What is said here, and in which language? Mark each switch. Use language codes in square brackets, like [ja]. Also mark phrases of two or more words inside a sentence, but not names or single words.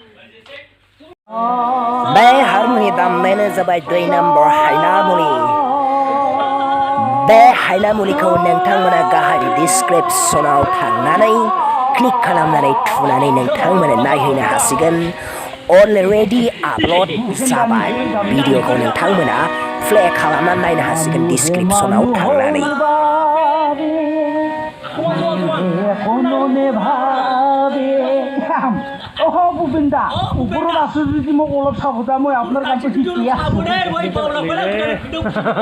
[brx] बे हारमुनि दामनायानो जाबाय 2 नम्बर हायनामुलि बे हायनामुलिखौ नोंथांमोना गाहाय डिसक्रिप्शनाव थांनानै क्लिक खालामनानै थुनानै नोंथांमोना नायहैनो हासिगोन [en] already uploaded [brx] जाबाय भिडिअखौ नोंथांमोना प्ले खालामनानै नायनो हासिगोन डिसक्रिप्शनाव थांनानै [as] গোবিন্দা ওপৰত আছে যদি মোক অলপ চাব দা মই আপোনাৰ কামটো শিকি আছো